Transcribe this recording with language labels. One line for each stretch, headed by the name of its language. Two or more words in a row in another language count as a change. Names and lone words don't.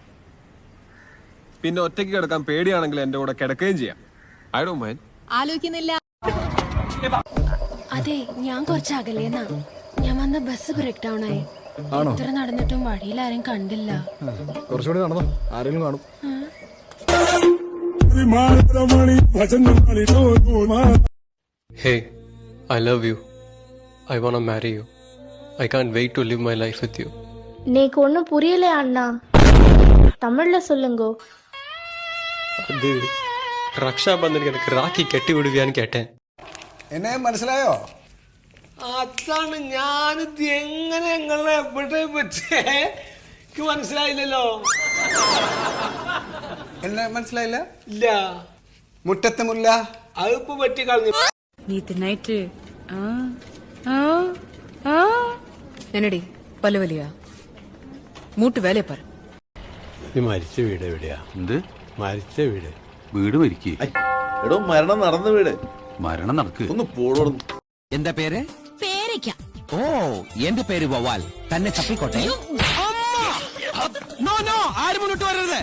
Malayalam: പിന്നെ ഒറ്റയ്ക്ക് കിടക്കാൻ പേടിയാണെങ്കിൽ എന്റെ കൂടെ കിടക്കുകയും ചെയ്യാം.
English: I don't mind.
Malayalam: ആലോചിക്കുന്നില്ല. അതെ, ഞാൻ കുറച്ച് അകലേന്നാ. ഞാൻ വന്ന ബസ്
English: break down
Malayalam: ആയി. ഇത്ര നടന്നിട്ടും വഴിയിൽ ആരും കണ്ടില്ല. കുറച്ചുകൂടി നടന്നോ, ആരെങ്കിലും കാണും.
English: Hey, I love you. I wanna marry you. I can't wait to live my life with you.
Tamil: நீக்கு ஒன்னும் புரியல அண்ணா, தமிழ்ல சொல்லுங்கோ.
Malayalam: അത് രക്ഷാബന്ധനക്ക് എനിക്ക് രാഖി കെട്ടി വിടുകയാന്ന് കേട്ടേ. എന്നെ മനസ്സിലായോ? അതാണ് ഞാനിത് എങ്ങനെ എങ്ങനെ എവിടെ പറ്റേ മനസ്സിലായില്ലല്ലോ. എന്നെ മനസ്സിലായില്ല? ഇല്ല, മുറ്റത്തെ മുല്ല അതിപ്പോ പറ്റി കളഞ്ഞു.
Tamil: நேத்து நைட்டு என்னடி பல்லு வலியா? மூட்டு வேலையை பாரு.
Malayalam: മരിച്ച വീട് എവിടെയാ? എന്ത് മരിച്ച വീട്? വീട് മരിക്കേ? എടോ, മരണം നടന്ന വീട്. മരണം നടക്ക്. ഒന്ന് പോടോടുന്നു. എന്താ പേര്?
Tamil: பேரைக்கா?
Malayalam: ഓ, എന്റെ പേര് വവാൽ. തന്നെ ചപ്പിക്കോട്ടെ.
English: no no,
Malayalam: ആരും മുന്നോട്ട് വരരുത്.